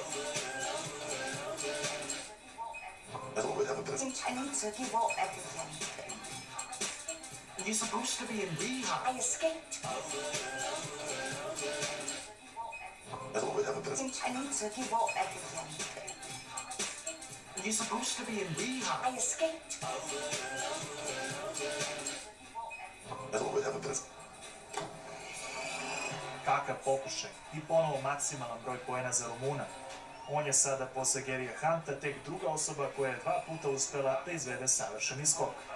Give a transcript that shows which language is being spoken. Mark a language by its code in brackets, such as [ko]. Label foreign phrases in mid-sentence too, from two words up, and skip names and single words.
[en] I need to give up everything. You're supposed to be in Bihar. I escaped. I need to give up everything. You're supposed to be in Bihar. I escaped. [sr] Kakav pokušaj i ponovo maksimalan broj poena za Rumuna. On je sada posle Gerija Hunta tek druga osoba koja je 2 puta uspela da izvede savršeni skok.